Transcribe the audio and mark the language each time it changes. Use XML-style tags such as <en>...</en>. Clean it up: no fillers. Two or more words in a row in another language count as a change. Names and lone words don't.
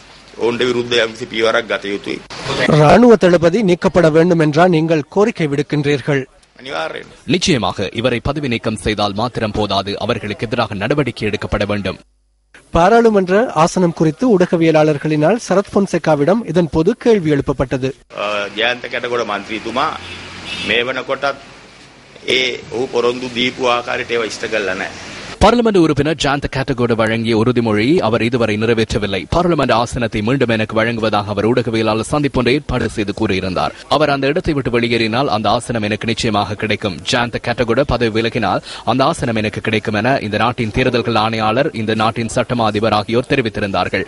<ta>ராணுவ தளபதி நீக்கப்பட வேண்டும் என்றால் நீங்கள் கோரிக்கை விடுக்கின்றீர்கள். நிச்சயமாக இவரை பதவி நீக்கம் செய்தால் மாத்திரம் போதாது. அவர்களுக்கு எதிராக நடவடிக்கை எடுக்கப்பட வேண்டும். பாராளுமன்ற ஆசனம் குறித்து ஊடகவியலாளர்களினால் சரத் பொன்சேகாவிடம் இதன் போது கேள்வி எழுப்பப்பட்டது.</ta> <si>ජයන්ත කැටගොඩ මන්ත්‍රීතුමා මේ වෙනකොටත් ඒ ඔහු පොරොන්දු දීපු ආකාරයට ඒවා ඉෂ්ට කරලා නැහැ.</si> <ta>பார்லிமெண்ட் உறுப்பினர் ஜாந்த கேட்டகோடு வழங்கிய உறுதிமொழியை அவர் இதுவரை நிறைவேற்றவில்லை. பார்லிமெண்ட் ஆசனத்தை மீண்டும் எனக்கு வழங்குவதாக அவர் ஊடகவியலாளர் சந்திப்பொன்றை ஏற்பாடு செய்து கூறியிருந்தார். அவர் அந்த இடத்தை விட்டு வெளியேறினால் அந்த ஆசனம் எனக்கு நிச்சயமாக கிடைக்கும். ஜாந்த கேட்டகோடு பதவி விலகினால் அந்த ஆசனம் எனக்கு கிடைக்கும் என இந்த நாட்டின் தேர்தல்கள் ஆணையாளர், இந்த நாட்டின் சட்டமா அதிபர் ஆகியோர் தெரிவித்திருந்தார்கள்.</ta>